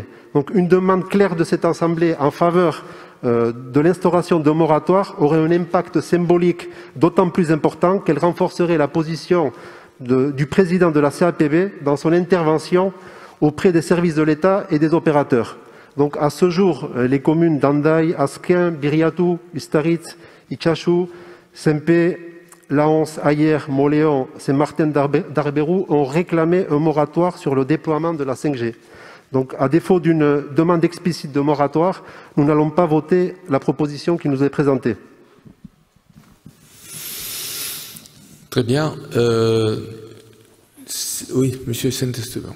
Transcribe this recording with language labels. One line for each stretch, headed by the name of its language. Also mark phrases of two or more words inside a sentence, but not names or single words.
French: Donc une demande claire de cette Assemblée en faveur de l'instauration d'un moratoire aurait un impact symbolique d'autant plus important qu'elle renforcerait la position du président de la CAPB dans son intervention auprès des services de l'État et des opérateurs. Donc à ce jour, les communes d'Andaï, Asquin, Biriatou, Ustaritz, Itxasu, Sempe, Laons, Ayer, Moléon, Saint-Martin d'Arberou ont réclamé un moratoire sur le déploiement de la 5G. Donc, à défaut d'une demande explicite de moratoire, nous n'allons pas voter la proposition qui nous est présentée. Très bien. Oui, Monsieur Saint-Esteban.